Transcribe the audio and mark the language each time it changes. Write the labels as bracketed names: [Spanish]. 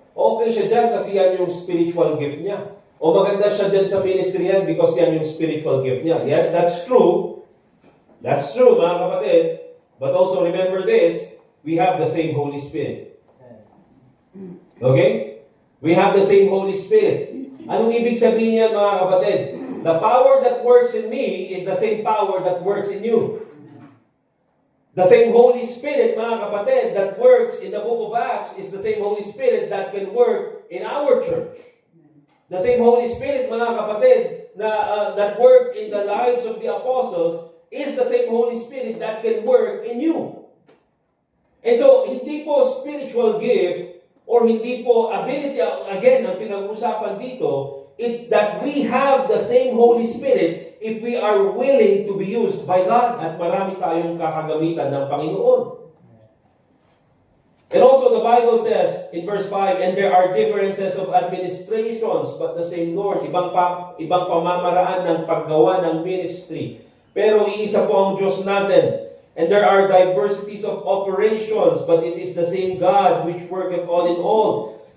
[Filipino] Okay siya dyan kasi yan yung spiritual gift niya. O maganda siya dyan sa ministry yan because yan yung spiritual gift niya. [English] Yes, that's true. That's true, [Filipino] mga kapatid. [English] But also remember this, we have the same Holy Spirit. Okay? We have the same Holy Spirit. [Filipino] Anong ibig sabihin niyan, mga kapatid? [English] The power that works in me is the same power that works in you. The same Holy Spirit, [Filipino] mga kapatid, [English] that works in the book of Acts is the same Holy Spirit that can work in our church. The same Holy Spirit, [Filipino] mga kapatid, [English] that worked in the lives of the apostles is the same Holy Spirit that can work in you. And so, [Filipino] hindi po spiritual gift or hindi po ability, again, ang pinag-usapan dito, [English] it's that we have the same Holy Spirit if we are willing to be used by God [Filipino] at marami tayong kakagamitan ng Panginoon. [English] And also the Bible says in verse 5, and there are differences of administrations, but the same Lord. [Filipino] Ibang pamamaraan ng paggawa ng ministry. Pero iisa po ang Diyos natin. [English] And there are diversities of operations, but it is the same God which worketh all in all.